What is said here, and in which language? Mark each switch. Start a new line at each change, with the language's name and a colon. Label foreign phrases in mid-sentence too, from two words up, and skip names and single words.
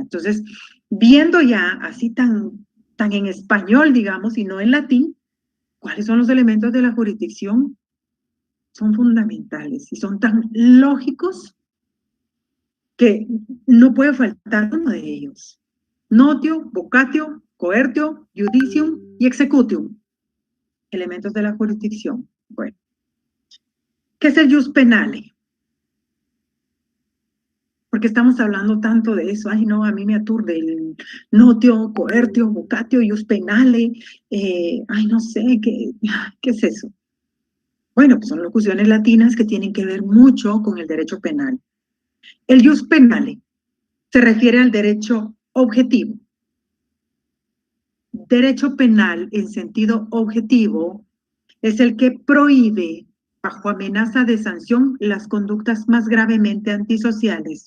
Spanish: Entonces, viendo ya así tan en español, digamos, y no en latín, ¿cuáles son los elementos de la jurisdicción? Son fundamentales y son tan lógicos que no puede faltar uno de ellos.
Latin: Notio, vocatio, coertio, judicium y executium.
Spanish: Elementos de la jurisdicción. Bueno, ¿qué es el
Latin: jus penale?
Spanish: Porque estamos hablando tanto de eso. Ay, no, a mí me aturde el
Latin: notio, coertio, vocatio, jus penale.
Spanish: Ay, no sé, ¿qué es eso? Bueno, pues son locuciones latinas que tienen que ver mucho con el derecho penal. El
Latin: jus penale
Spanish: se refiere al derecho objetivo. Derecho penal en sentido objetivo es el que prohíbe, bajo amenaza de sanción, las conductas más gravemente antisociales.